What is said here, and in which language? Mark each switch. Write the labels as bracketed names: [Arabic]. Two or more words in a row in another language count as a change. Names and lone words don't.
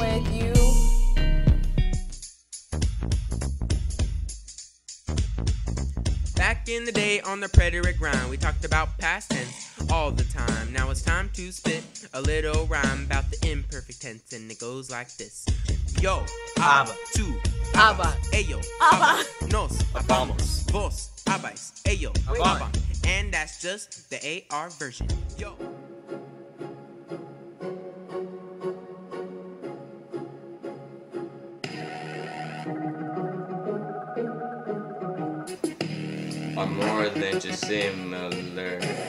[English] I'm not messing with you. Back in the day on the preterite grind, we talked about past tense all the time. Now it's time to spit a little rhyme about the imperfect tense, and it goes like this. [Spanish] Yo, aba, tu, aba, ayo, aba, nos, vamos, vos, abais, ayo, aba. [English] And that's just the AR version. Yo. Are more than just similar.